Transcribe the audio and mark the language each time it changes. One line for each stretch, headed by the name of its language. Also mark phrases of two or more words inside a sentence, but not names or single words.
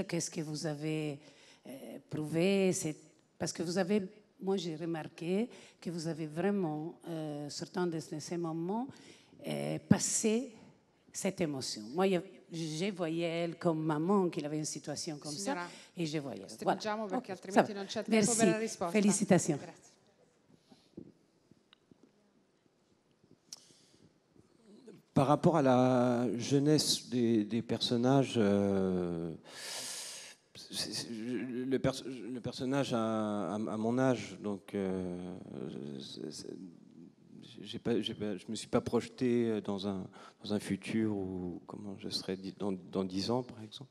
French: Qu'est-ce que vous avez prouvé? Parce que vous avez... Moi, j'ai remarqué que vous avez vraiment, sortant de ces moments, passé cette émotion. Moi, je voyais elle comme maman qui avait une situation comme
Italian: Signora,
French: ça, et je voyais.
Italian: Stringiamo
French: Voilà.
Italian: perché Okay, altrimenti non c'è tempo per la risposta.
French: Félicitations.
Italian: Grazie.
French: Par rapport à la jeunesse des personnages, le personnage à mon âge, donc je me suis pas projeté dans un futur où comment je serais dans 10 ans, par exemple.